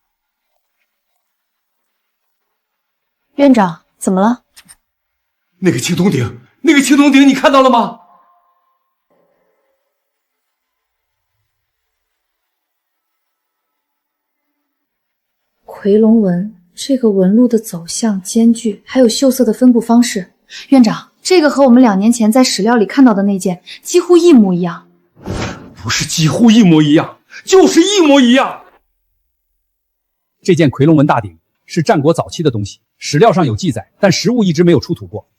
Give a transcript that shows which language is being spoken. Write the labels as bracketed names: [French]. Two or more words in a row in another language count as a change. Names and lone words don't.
[Chinese] 院長，怎麼了？那個青銅鼎，你看到了嗎？夔龍紋，這個紋路的走向、間距，還有繡色的分布方式，院長，這個和我們2年前在史料裡看到的那件幾乎一模一樣。不是幾乎一模一樣，就是一模一樣。這件夔龍紋大鼎是戰國早期的東西，史料上有記載，但實物一直沒有出土過。